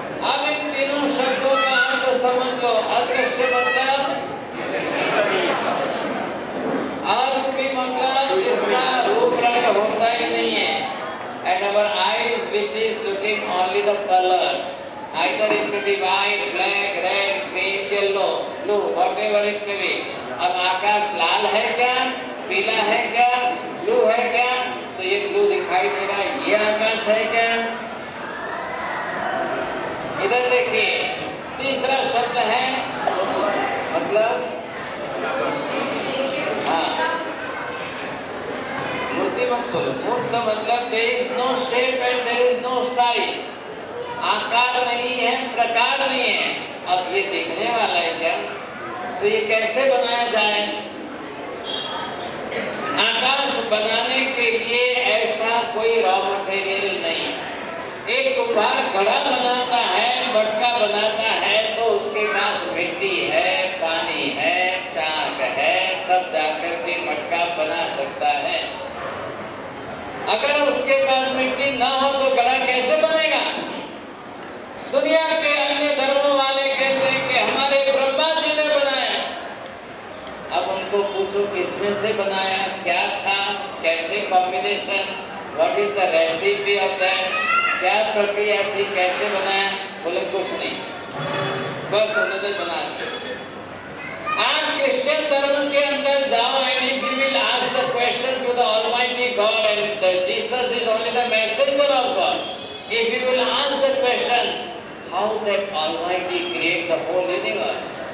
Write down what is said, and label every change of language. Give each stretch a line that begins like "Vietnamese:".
Hindi: अब इन तीनों शब्दों का अर्थ समझ लो। अदृश्य मतलब अरूपी मतलब जिसका रूप रंग होता ही नहीं है।
English: And our eyes which is looking only the colors, either it may be white, black, red, green, yellow, blue, whatever it may be.
Hindi: अब आकाश लाल है क्या, पीला है क्या, ब्लू है क्या? तो ये ब्लू दिखाई दे रहा है, ये आकाश है क्या? इधर देखिए, तीसरा शब्द है मतलब मूर्ति मत बोलो। मूर्त मतलब
English: there is no shape and there is no size।
Hindi: आकार नहीं है, प्रकार नहीं है। अब ये दिखने वाला है क्या? तो ये कैसे बनाया जाए? आकाश बनाने के लिए ऐसा कोई रॉ मटेरियल नहीं। एक कुम्हार घड़ा बनाता है, मटका बनाता है, तो उसके पास मिट्टी है, पानी है, चाक है, तब जाकर के मटका बना सकता है। अगर उसके पास मिट्टी ना हो तो घड़ा कैसे बनेगा? दुनिया के अन्य धर्मों वाले कहते हैं कि हमारे ब्रह्मा जी ने बनाया। अब उनको पूछो किसमें से बनाया, क्या था, कैसे combination,
English: what is the recipe of that,
Hindi: क्या प्रक्रिया थी, कैसे बनाया? बोले कुछ नहीं, बस उन्होंने बना दिया। आप क्रिश्चियन धर्म के अंदर जाओ
English: and if you will ask the question to the Almighty God and Jesus is only the messenger of God. If you will ask the question, how that Almighty create the whole universe?